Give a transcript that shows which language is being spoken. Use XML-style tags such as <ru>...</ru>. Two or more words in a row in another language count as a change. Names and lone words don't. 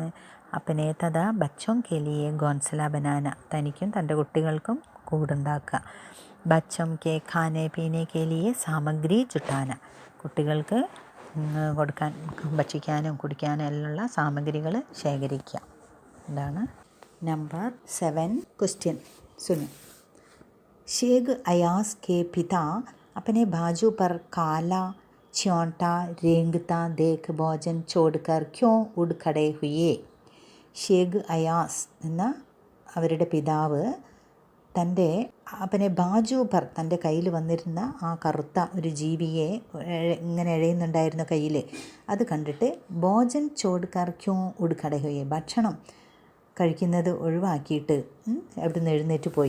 <hi>अपने तथा बच्चों के लिए घोंसला बनाना,</hi> <ml>തനിക്കും തൻ്റെ കുട്ടികൾക്കും കൂടുണ്ടാക്കുക.</ml> <hi>बच्चों के खाने पीने के लिए सामग्री जुटाना,</hi> <ml>കുട്ടികൾക്ക് കൊടുക്കാൻ ഭക്ഷിക്കാനും കുടിക്കാനും എല്ലാം സാമഗ്രികൾ ശേഖരിക്കുക. ഇതാണ് നമ്പർ 7 ക്വസ്റ്റ്യൻ. സുനു.</ml> <hi>शेख अयास के पिता अपने बाजू पर काला च्योंटा रेंगता देख भोजन छोड़कर क्यों उड़ खड़े हुए.</hi> <ml>ഷേഖ് അയാസ് എന്ന അവരുടെ പിതാവ് തൻ്റെ</ml> <hi>अपने बाजू पर,</hi> <ml>തൻ്റെ കയ്യിൽ വന്നിരുന്ന ആ കറുത്ത ഒരു ജീവിയെ ഇങ്ങനെ എഴയുന്നുണ്ടായിരുന്ന കയ്യിൽ, അത് കണ്ടിട്ട്</ml> <hi>भोजन छोड़कर क्यों उड़ खड़े हुए,</hi> <ml>ഭക്ഷണം കഴിക്കുന്നത് ഒഴിവാക്കിയിട്ട് അവിടുന്ന് എഴുന്നേറ്റ് പോയി.</ml>